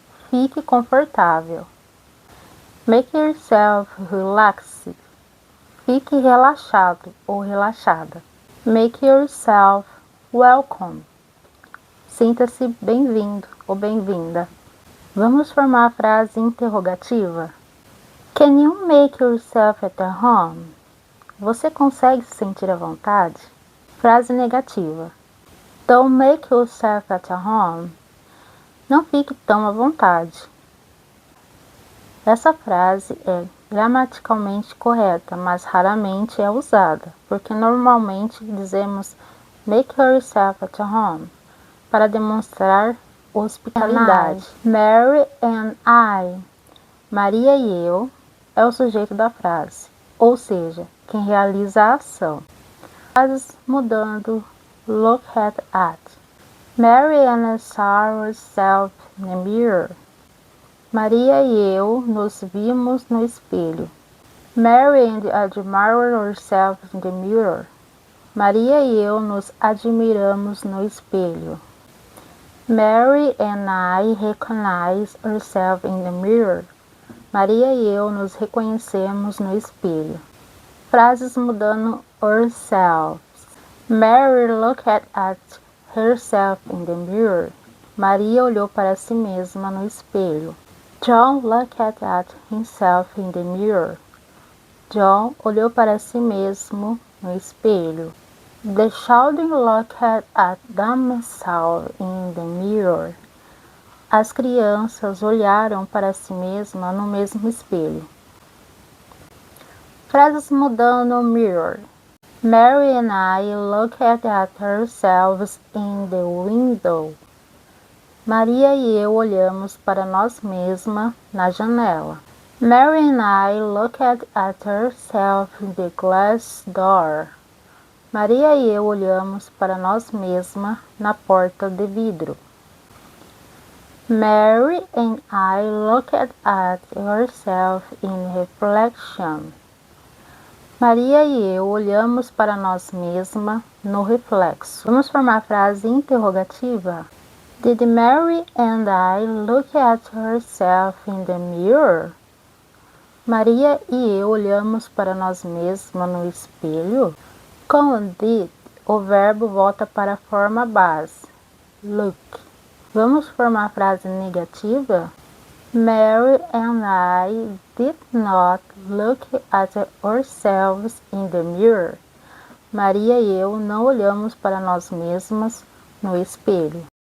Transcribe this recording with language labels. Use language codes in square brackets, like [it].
[pt] Fique confortável. [en] Make yourself relaxed. [pt] Fique relaxado ou relaxada. [en] Make yourself welcome. [pt] Sinta-se bem-vindo ou bem-vinda. Vamos formar a frase interrogativa? [en] Can you make yourself at home? [pt] Você consegue se sentir à vontade? Frase negativa. [en] Don't make yourself at home. [pt] Não fique tão à vontade. Essa frase é gramaticalmente correta, mas raramente é usada, porque normalmente dizemos [en] make yourself at home [pt] para demonstrar hospitalidade. [en] Mary and I. [pt] Maria e eu é o sujeito da frase, ou seja, quem realiza a ação. Frases mudando. Look at. [en] Mary and I saw ourselves in the mirror. [pt] Maria e eu nos vimos no espelho. [en] Mary and I admired ourselves in the mirror. [pt] Maria e eu nos admiramos no espelho. [en] Mary and I recognize ourselves in the mirror. [pt] Maria e eu nos reconhecemos no espelho. Frases mudando ourselves. [en] Mary looked at herself in the mirror. [pt] Maria olhou para si mesma no espelho. [en] John looked at himself in the mirror. [pt] John olhou para si mesmo no espelho. [en] The children looked at themselves in the mirror. [pt] As crianças olharam para si mesmas no mesmo espelho. Frases mudando mirror. [en] Mary and I looked at ourselves in the window. [pt] Maria e eu olhamos para nós mesmas na janela. [en] Mary and I looked at ourselves in the glass door. [pt] Maria e eu olhamos para nós mesmas na porta de vidro. [en] Mary and I looked at ourselves in reflection. [pt] Maria e eu olhamos para nós mesmas no reflexo. Vamos formar a frase interrogativa? [en] Did Mary and I look at ourselves in the mirror? [pt] Maria e eu olhamos para nós mesmas no espelho? Com did, o verbo volta para a forma base, look. Vamos formar a frase negativa? [en] Mary and I did not look at ourselves in the mirror. [pt] Maria e eu não olhamos para nós mesmas no espelho.